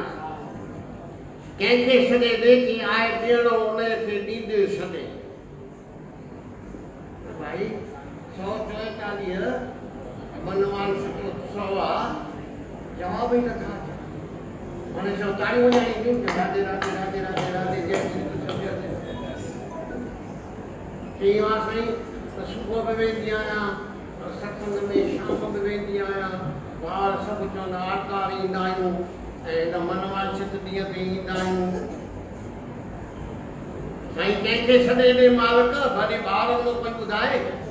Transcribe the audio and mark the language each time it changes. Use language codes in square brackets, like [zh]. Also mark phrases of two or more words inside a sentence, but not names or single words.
[sd] कंहिंखे सॾे ॾे की आहे ॾियणो उनखे ॾींदे सॾे। भाई 144 मनवान उत्सव आहे, जवाब ई नथा अचनि। हाणे सभु ताड़ियूं वॼाइयूं, राधे राधे राधे राधे राधे जय झूलेलाल। चई मां साईं त सुबुह बि वेंदी आहियां, सत्संग में शाम बि वेंदी आहियां, ॿार सभु चवंदा आर्तवार ईंदा आहियूं ऐं मनवांछित ॾींहं ते ईंदा आहियूं। साईं कंहिंखे सॾे ॾे मालिक, भले ॿार जो कोई ॿुधाए।